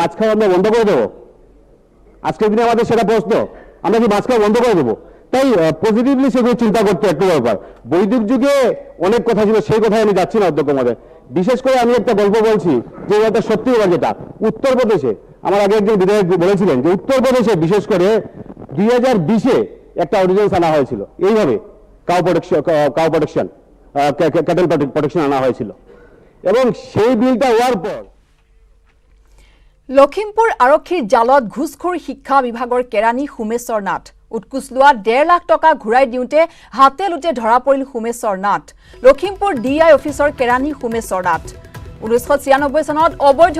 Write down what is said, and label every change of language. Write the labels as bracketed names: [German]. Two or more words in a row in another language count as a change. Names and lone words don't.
[Bangla] মাছ খাওয়া আমরা বন্ধ করে দেবো আজকের দিনে আমাদের সেটা প্রশ্ন আমরা কি মাছ খাওয়া বন্ধ করে দেবো তাই পজিটিভলি সেগুলো চিন্তা করতে একটু ব্যাপার বৈদিক যুগে অনেক কথা ছিল সেই কথায় আমি যাচ্ছি না অধ্যক্ষ মহোদয় বিশেষ করে আমি একটা গল্প বলছি যে এটা সত্যি কথা যেটা উত্তরপ্রদেশে আমার আগে একজন বিধায়ক বলেছিলেন যে উত্তরপ্রদেশে বিশেষ করে 2020-এ একটা অর্ডিন্যান্স আনা হয়েছিল এইভাবে [English] cow protection cattle protection [Bangla] আনা হয়েছিল এবং সেই বিলটা হওয়ার পর [Assamese] লখিমপুৰ আৰক্ষীৰ জালত ঘুষখোৰ শিক্ষা বিভাগৰ কেৰাণী সোমেশ্বৰ নাথ উৎকোচ লোৱা 1.5 লাখ টকা ঘূৰাই দিওঁতে হাতে লুটে ধৰা পৰিল সোমেশ্বৰ নাথ লখিমপুৰ ডিআই অফিচৰ কেৰাণী সোমেশ্বৰ নাথ 1996 চনত অবৈধ